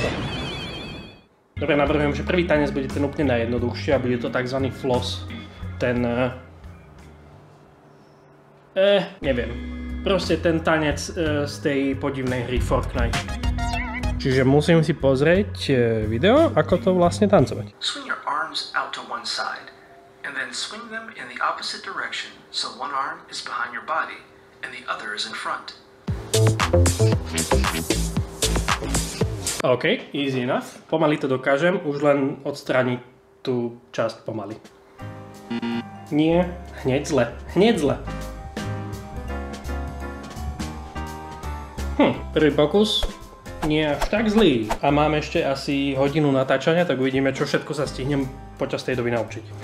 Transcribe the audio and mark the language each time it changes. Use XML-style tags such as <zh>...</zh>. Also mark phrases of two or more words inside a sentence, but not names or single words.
<sk>Dobre, navrhujem, že prvý tanec bude ten úplne najjednoduchší a bude to tzv. Floss. Ten... neviem. Proste ten tanec z tej podivnej hry Fortnite. Čiže musím si pozrieť video, ako to vlastne tancovať.</sk> <en>Swing your arms out to one side. And then swing them in the opposite direction so one arm is behind your body and the other is in front. OK, easy enough.</en> <sk>Pomaly to dokážem, už len odstrániť tú časť pomaly. Nie, hneď zle, hneď zle. Prvý pokus. Nie až tak zlý. A mám ešte asi hodinu natáčania, tak uvidíme, čo všetko sa stihnem počas tej doby naučiť.</sk>